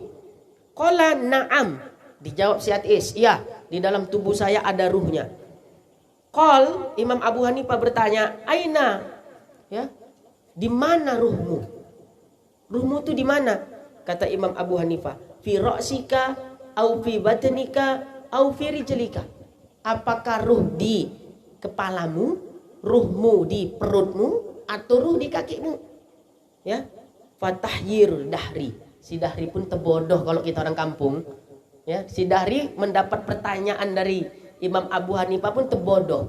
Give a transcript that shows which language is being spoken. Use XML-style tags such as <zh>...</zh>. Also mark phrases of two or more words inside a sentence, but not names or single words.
<ar>قال نعم.</ar> <id>Dijawab si ateis, iya, di dalam tubuh saya ada ruhnya. Qal, Imam Abu Hanifah bertanya, aina? Ya, di mana ruhmu? Ruhmu itu di mana? Kata Imam Abu Hanifah,</id> <ar>في رأسك أو في بطنك أو في رجلك. Apakah ruh di kepalamu ruhmu di perutmu atau ruh di kakimu. Ya, فتحير الدهري.</ar> <id>Si Dahri pun terbodoh kalau kita orang kampung. Ya, si Dahri mendapat pertanyaan dari Imam Abu Hanifah pun terbodoh.</id>